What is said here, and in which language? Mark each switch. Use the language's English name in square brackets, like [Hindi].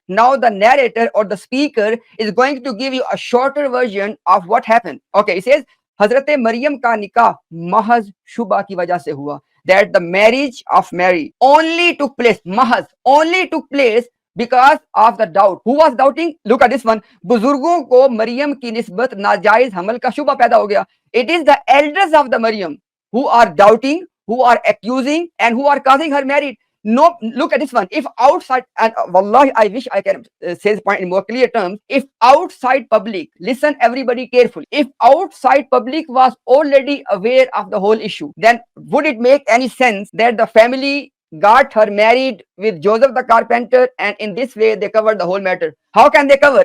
[English] Now the narrator or the speaker is going to give you a shorter version of what happened. Okay, it says [Hindi] Hazrat Maryam ka nikah mahaz shubha ki wajah se hua. [English] That the marriage of Mary only took place, mahaz, only took place because of the doubt. Who was doubting? Look at this one. [Hindi] बुजुर्गों को मरियम की निस्बत नाजायज हमल का शुबा पैदा हो गया. [English] It is the elders of the Maryam who are doubting, who are accusing, and who are causing her married. No, look at this one. If outside, and wallahi, I wish I can say this point in more clear terms. If outside public, listen everybody carefully. If outside public was already aware of the whole issue, then would it make any sense that the family got her married with Joseph the carpenter, and in this way they covered the whole matter? How can they cover?